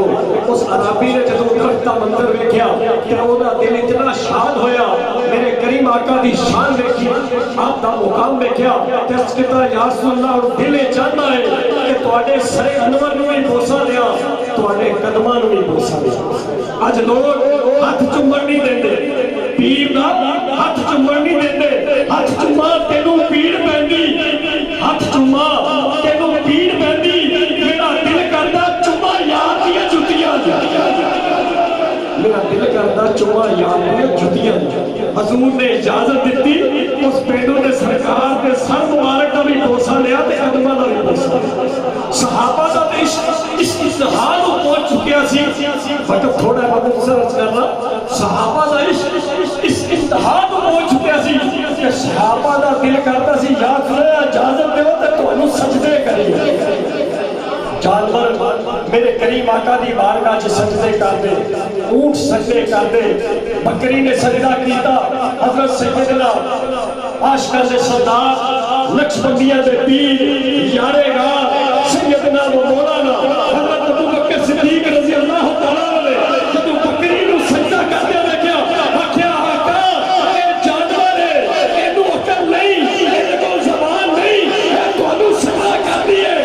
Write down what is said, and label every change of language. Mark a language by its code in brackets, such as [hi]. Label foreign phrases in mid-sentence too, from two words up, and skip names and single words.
[pa] اس عربی نے جدوں درخت دا منظر ویکھیا تے اودا دل اتنا شاد ہویا, میرے کریم آقا دی شان ویکھی, آپ دا مقام ویکھیا تے اس کہتا [ar] یا رسول اللہ [ur] اور دل چاہتا ہے کہ [pa] تواڈے سر انور نوں بھی بوسا دیا, تواڈے قدماں نوں بھی بوسا دیا. اج لوگ ہاتھ چومن نہیں دیندے, پیر دا ہاتھ چومن نہیں دیندے. ہاتھ چوما تینوں پیڑ پیندی, ہاتھ چوما تینوں پیڑ پیندی, میرا دل کردا چوما یار دی جُتیاں, میرا دل کردا چوما یار دی جُتیاں. حضور نے اجازت دیتی, اس پینڈو نے سرکار دے سر مبارک دا بھی بوسا لیا تے قدماں دا بھی بوسا لیا. صحابہ دا اس اتحاد پہنچ چکیا سی, وقت تھوڑا بہت سرچ کرنا. صحابہ دا اس اتحاد پہنچ چکیا سی کہ صحابہ دا دل کرتا سی یا خدا اجازت دیو تے تانوں سجدے کریے. جانور میرے کریم آقا دی بارگاہ چ سجدے کردے, اونٹ سجدے کردے, بکری نے سجدہ کیتا. حضرت سیدنا عاشقاں دے سردار نقشبندیاں دے پیر یارے گا [ar] سیدنا و مولانا [pa] حضرت ابو بکر صدیق [ar] رضی اللہ تعالیٰ عنہ [pa] جدوں بکری نو سجدہ کردے دیکھیا آکھیا آقا اے جانور ہے, اینو عقل نہیں, اے کول زبان نہیں, اے تانوں سجدہ کردی ہے.